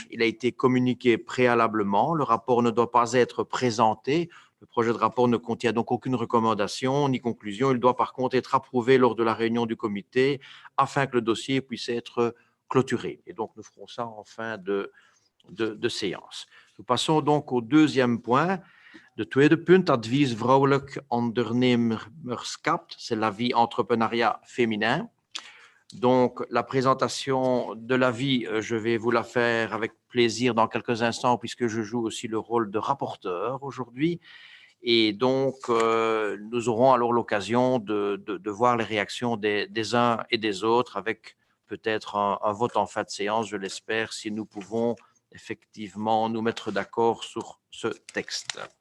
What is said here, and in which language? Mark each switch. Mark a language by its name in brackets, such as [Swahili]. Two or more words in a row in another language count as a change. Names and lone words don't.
[French] Il a été communiqué préalablement. Le rapport ne doit pas être présenté. Le projet de rapport ne contient donc aucune recommandation ni conclusion. Il doit par contre être approuvé lors de la réunion du comité afin que le dossier puisse être clôturé. Et donc, nous ferons ça en fin de séance. Nous passons donc au deuxième point. [Dutch] De tweede punt, advies vrouwelijk ondernemerschap, [French] c'est l'avis entrepreneuriat féminin. Donc, la présentation de l'avis, je vais vous la faire avec plaisir dans quelques instants puisque je joue aussi le rôle de rapporteur aujourd'hui. Et donc, nous aurons alors l'occasion de voir les réactions des uns et des autres avec peut-être un vote en fin de séance, je l'espère, si nous pouvons effectivement nous mettre d'accord sur ce texte.